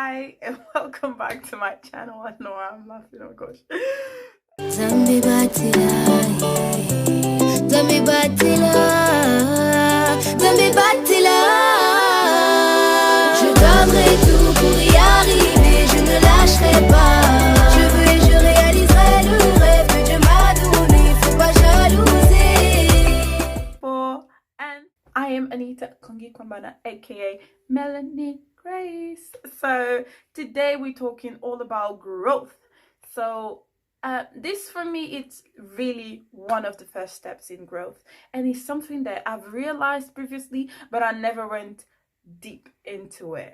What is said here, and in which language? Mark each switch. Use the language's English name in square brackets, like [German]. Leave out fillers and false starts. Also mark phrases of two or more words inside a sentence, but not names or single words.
[English] Hi and welcome back to my channel. I know I'm laughing, oh gosh. [Lingala] Zambi batila, Zambi batila, Zambi batila. [French] Je donnerai tout pour y arriver, je ne lâcherai pas. Je veux et je réaliserai le rêve que Dieu m'a donné, faut pas jalouser. [English] And I am Anita Kongi Kwambana, aka Melanin Grace. So today we're talking all about growth. So this for me, it's really one of the first steps in growth, and it's something that I've realized previously, but I never went deep into it.